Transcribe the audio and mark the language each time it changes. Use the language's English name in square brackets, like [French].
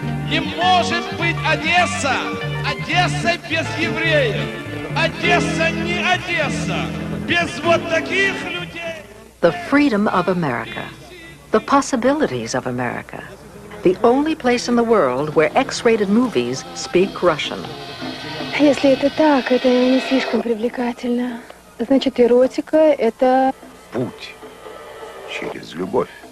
[Russian] Не может быть Одесса, Одесса без евреев. Одесса не Одесса, без вот таких людей. [English] The freedom of America. The possibilities of America. The only place in the world where X-rated movies speak Russian. [Russian] Если это так, это не слишком привлекательно. Значит, эротика — это... Путь через любовь.